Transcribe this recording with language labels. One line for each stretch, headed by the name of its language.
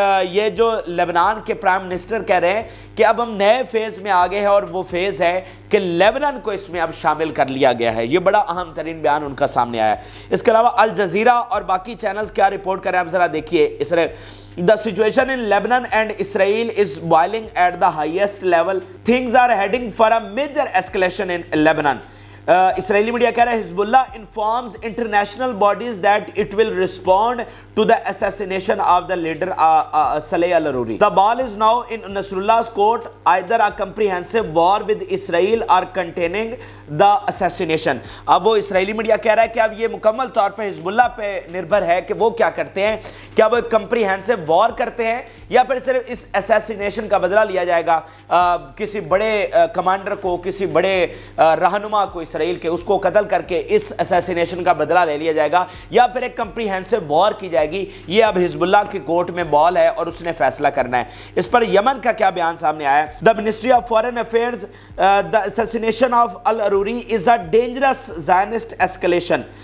Urdu: یہ جو لیبنان کے پرائم منسٹر کہہ رہے ہیں کہ اب ہم نئے فیز میں آگے ہیں، اور وہ فیز ہے کہ لیبنان کو اس میں اب شامل کر لیا گیا ہے۔ یہ بڑا اہم ترین بیان ان کا سامنے آیا ہے۔ اس کے علاوہ الجزیرہ اور باقی چینلز کیا رپورٹ کریں آپ ذرا دیکھیے۔ اس نے
English: The situation in Lebanon and Israel is boiling at the highest level. Things are heading for a major escalation in Lebanon.
Urdu: Israeli media کہہ رہا ہے
English: Hezbollah informs international bodies that it will respond to the assassination of the leader Saleh al-Aruri. The ball is now in Nasrullah's court, either a comprehensive war with Israel or containing the assassination.
Urdu: اب وہ اسرائیلی media کہہ رہا ہے کہ اب یہ مکمل طور پر حزب اللہ پہ نربھر ہے کہ وہ کیا کرتے ہیں، کیا وہ ایک کمپریہنسو وار کرتے ہیں یا پھر صرف اس اسیسینیشن کا بدلہ لیا جائے گا، کسی بڑے کمانڈر کو، کسی بڑے رہنما کو اسرائیل کے، اس کو قتل کر کے اس اسیسینیشن کا بدلہ لے لیا جائے گا، یا پھر ایک کمپریہنسو وار کی جائے گی۔ یہ اب حزب اللہ کی کورٹ میں بال ہے اور اس نے فیصلہ کرنا ہے۔ اس پر یمن کا کیا بیان سامنے آیا ہے؟
English: The Ministry of Foreign Affairs, the assassination of al-Aruri is a dangerous Zionist escalation.